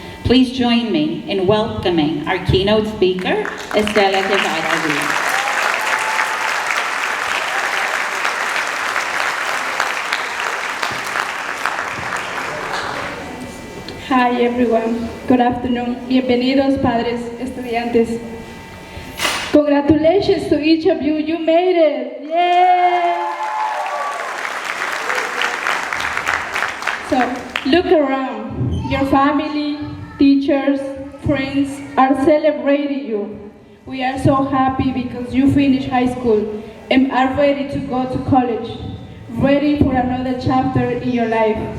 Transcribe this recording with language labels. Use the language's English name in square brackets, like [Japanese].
[English] Please join me in welcoming our keynote speaker, Estella Guevara. Hi everyone, good afternoon. [Spanish] Bienvenidos padres, estudiantes. [English] Congratulations to each of you, you made it, yay! So, look around. Your family, teachers, friends are celebrating you. We are so happy because you finished high school and are ready to go to college, ready for another chapter in your life.